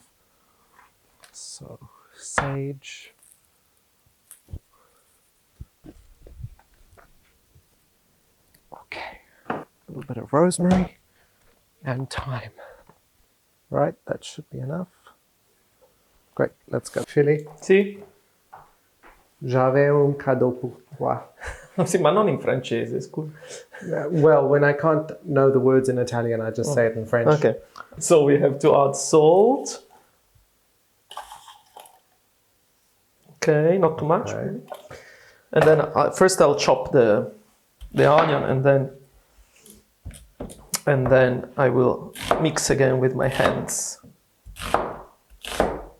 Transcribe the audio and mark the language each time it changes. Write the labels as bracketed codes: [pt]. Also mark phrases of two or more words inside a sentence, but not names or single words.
[en] So, sage. Okay. A little bit of rosemary and thyme. Right, that should be enough. Great, let's go. Philly, [it] Sì? [fr] j'avais un cadeau pour toi. [it] Sì, ma non in francese, scusa. [en] Well, when I can't know the words in Italian, I just say it in French. Okay. So we have to add salt. Okay, not too much. Okay. And then first I'll chop the onion and then I will mix again with my hands.